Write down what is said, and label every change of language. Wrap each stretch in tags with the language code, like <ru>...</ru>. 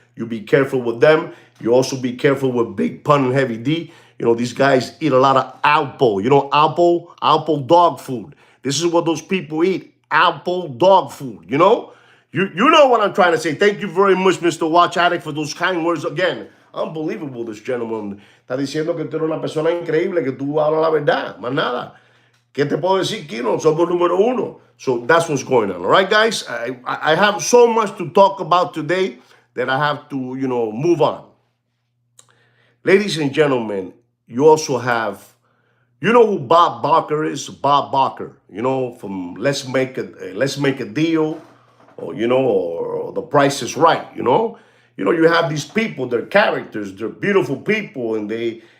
<en>You be careful with them. You also be careful with Big Pun and Heavy D. You know, these guys eat a lot of Alpo. You know, Alpo dog food. This is what those people eat. Alpo dog food, you know? You know what I'm trying to say. Thank you very much, Mr. Watch Addict, for those kind words again. Unbelievable, this gentleman.</en> <es>Está diciendo que tú eres una persona increíble, que tú hablas la verdad. Más nada. ¿Qué te puedo decir, Kino? Somos número uno.</es> <en>So that's what's going on. All right, guys? I have so much to talk about today that I have to, you know, move on. Ladies and gentlemen, you also have, you know who Bob Barker is? Bob Barker, you know, from Let's Make a Deal, or, you know, or The Price is Right, you know? You know, you have these people, they're characters, they're beautiful people, and they,</en>